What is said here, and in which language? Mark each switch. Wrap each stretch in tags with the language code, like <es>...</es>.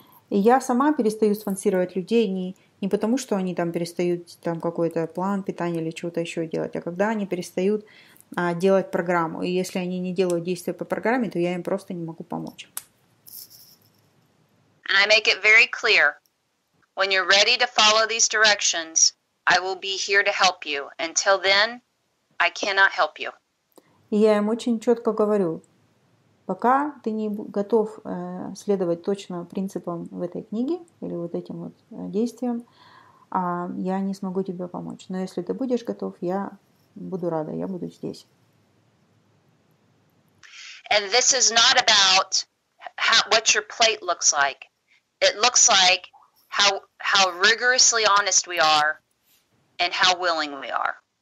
<ru>И я сама перестаю спонсировать людей не потому, что они там перестают там какой-то план питания или чего-то еще делать, а когда они перестают делать программу. И если они не делают действия по программе, то я им просто не могу помочь.</ru> <en>And I make it very clear, when you're ready to follow these directions, I will be here to help you. Until then, I cannot help you.</en> <ru>И я им очень четко говорю, пока ты не готов следовать точно принципам в этой книге или вот этим вот действиям, я не смогу тебе помочь. Но если ты будешь готов, я буду рада, я буду здесь.</ru> <en>And this is not about what your plate looks like. It looks like how rigorously honest we are and how willing we are.</en>